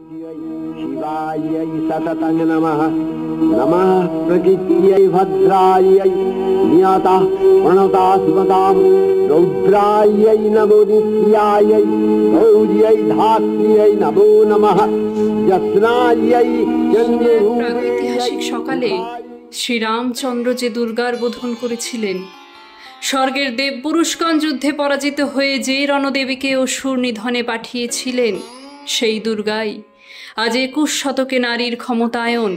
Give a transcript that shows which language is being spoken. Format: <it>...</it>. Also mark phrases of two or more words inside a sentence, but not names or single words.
<sa>शिवायै सततं नमः। नमः प्रकृत्यै भद्रायै नियतः प्रणता स्मतां रौद्रायै नमो नित्यायै गौर्यै धात्र्यै नमो नमः। यस्नायै</sa> <bn>প্রাগৈতিহাসিক সকালে শ্রীরামচন্দ্র যে দুর্গার বোধন করেছিলেন, স্বর্গের দেবপুরুষগণ যুদ্ধে পরাজিত হয়ে যে রণদেবীকে অসুর নিধনে পাঠিয়েছিলেন, সেই দুর্গাই আজ 21 শতকে নারীর ক্ষমতায়ন।</bn>